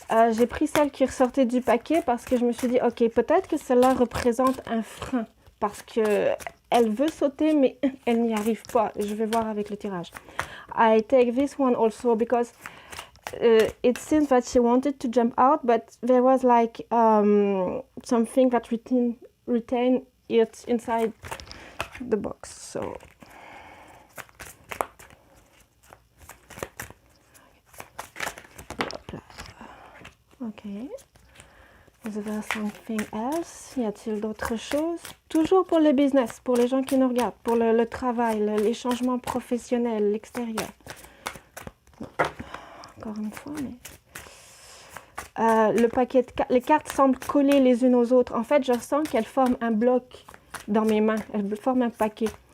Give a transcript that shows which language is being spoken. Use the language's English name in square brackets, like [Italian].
[French] J'ai pris celle qui ressortait du paquet parce que je me suis dit ok, peut-être que celle-là représente un frein parce que elle veut sauter, mais elle n'y arrive pas. Je vais voir avec le tirage. [English] I take this one also because it seems that she wanted to jump out, but there was like something that retain it inside the box. So ok. Is there something else? [French] Y a-t-il d'autres choses? Toujours pour le business, pour les gens qui nous regardent, pour le travail, les changements professionnels, l'extérieur. Encore une fois, mais... le paquet les cartes semblent coller les unes aux autres. En fait, je sens qu'elles forment un bloc dans mes mains. Elles forment un paquet.